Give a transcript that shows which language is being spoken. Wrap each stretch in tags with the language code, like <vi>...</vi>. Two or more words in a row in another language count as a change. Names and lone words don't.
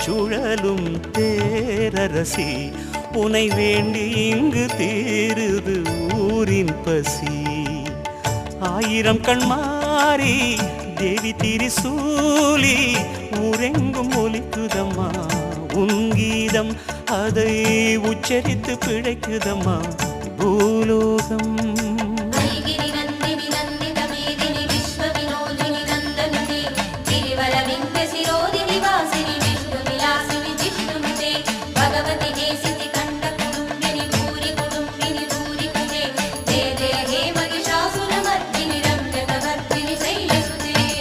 <ta>சுழலும் தேரரசி உனை வேண்டி இங்கு தீருது ஊரின் பசி ஆயிரம் கண்மாரி தேவி திரிசூலி ஊரெங்கும் ஒலிக்குதம்மா உங்கீதம் அதை உச்சரித்து பிழைக்குதம்மா பூலோகம்</ta> <sa>अयि गिरि नन्दिनि नन्दित मेदिनि विश्व विनोदिनि नन्दनुते गिरिवल विन्द शिरोधिनि वासिनि विष्णु विलासिनि विष्णुनुते भगवती हे श्रीकंठ कुडुम्बिनी भूरि कुडुम्बिनी भूरि कुदे जय जय हे महिषासुरमर्दिनि रम्यकवर्दिनि शैलसुते</sa>